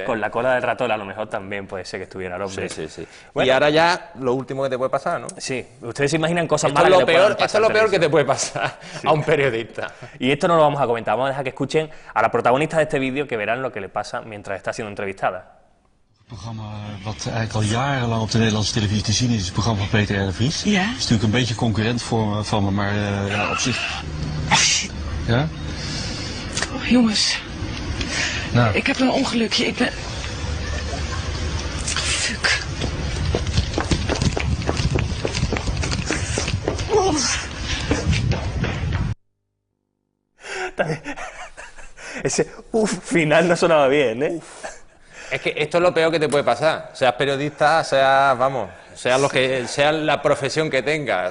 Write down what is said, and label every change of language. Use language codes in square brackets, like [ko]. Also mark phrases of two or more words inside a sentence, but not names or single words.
[es] Con la cola del ratón a lo mejor también puede ser que estuviera el hombre. Sí. Bueno, y ahora ya lo último que te puede pasar, ¿no? Sí, ustedes se imaginan cosas malas que pueden pasar. Esto es lo peor que te puede pasar a un periodista. Y esto no lo vamos a comentar, vamos a dejar que escuchen a la protagonista de este vídeo que verán lo que le pasa mientras está siendo entrevistada. [nl] Het programma wat eigenlijk al jarenlang op de Nederlandse televisie te zien is, het programma van Peter R. de Vries. Ja. Het is natuurlijk een beetje concurrent van me, maar ja, op zich... Ja? Oh, jongens. Nou. Ik heb een ongelukje, ik ben... Fuck. Oh. [es] Ese final no sonaba bien, ¿eh? Es que esto es lo peor que te puede pasar. Seas periodista, seas la profesión que tengas.